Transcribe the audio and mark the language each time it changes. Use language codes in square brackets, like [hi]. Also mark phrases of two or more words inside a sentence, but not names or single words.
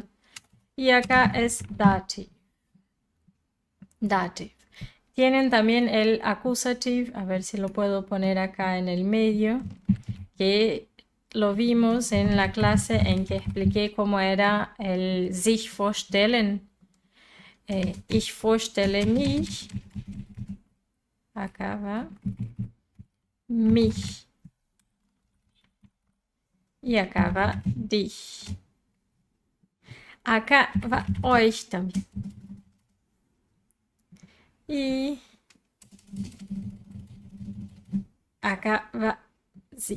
[es] Y acá es dative. Dative. Tienen también el accusative, a ver si lo puedo poner acá en el medio, que lo vimos en la clase en que expliqué cómo era el sich vorstellen. [de] Ich vorstelle mich. [es] Acá va. Mich. Y acá va dich. Acá va euch también. Y acá va, sí.